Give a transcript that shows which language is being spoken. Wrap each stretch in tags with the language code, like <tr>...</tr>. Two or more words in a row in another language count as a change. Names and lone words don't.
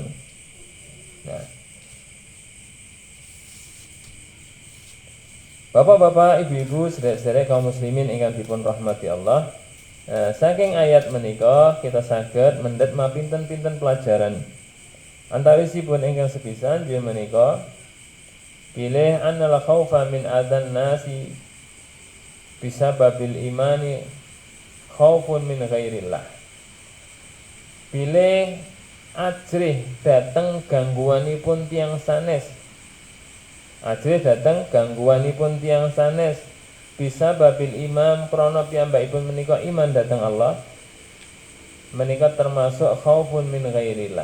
<jv>Nah, Bapak-bapak, ibu-ibu, sedherek kaum muslimin ingkang dipun rahmati Allah, saking ayat menika kita saged mendhet mapinten-pinten pelajaran. Antawisipun ingkang sepisan inggih menika pilih</jv> <ar>أن الخوف من أذى الناس بسبب الإيمان خوف من غير الله.</ar> <jv>Pilih ajrih dateng gangguanipun tiyang sanes. Ajrih dateng gangguanipun tiyang sanes</jv> <ar>بسبب الإمام</ar> <jv>krana piyambakipun menika iman dateng Allah. Menika termasuk</jv> <ar>خوف من غير الله.</ar>